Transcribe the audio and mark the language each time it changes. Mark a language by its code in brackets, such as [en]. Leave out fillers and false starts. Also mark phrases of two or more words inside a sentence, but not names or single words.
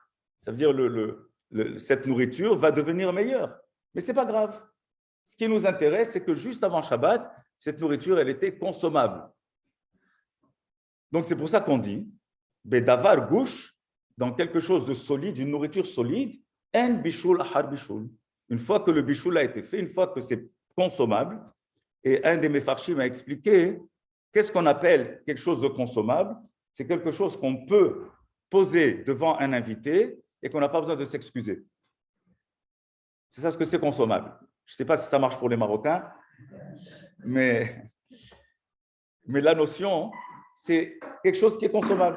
[fr] Ça veut dire cette nourriture va devenir meilleure. Mais ce n'est pas grave. Ce qui nous intéresse, c'est que juste avant Shabbat, cette nourriture, elle était consommable. Donc, c'est pour ça qu'on dit, [he] בדבר גוש, [fr] dans quelque chose de solide, une nourriture solide, en [he] בישול אחר בישול. [fr] Une fois que le bishul a été fait, une fois que c'est consommable, et un des mefarshim m'a expliqué, qu'est-ce qu'on appelle quelque chose de consommable? C'est quelque chose qu'on peut poser devant un invité et qu'on n'a pas besoin de s'excuser. C'est ça ce que c'est consommable. Je ne sais pas si ça marche pour les Marocains, mais la notion, c'est quelque chose qui est consommable.